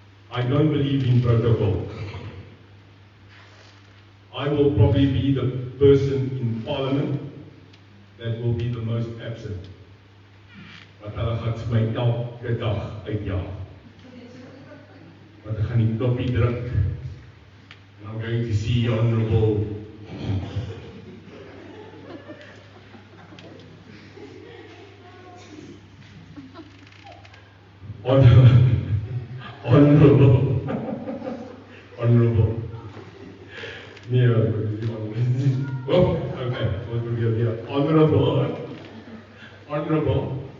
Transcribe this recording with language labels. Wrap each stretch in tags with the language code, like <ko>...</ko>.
<en>I don't believe in protocol. I will probably be the person in Parliament that will be the most absent.</en> <af>Wat hulle gaan vir my elke dag uitjaag. Want ek gaan die knoppie druk.</af> <en>And I'm going to see Honourable Honourable.</en>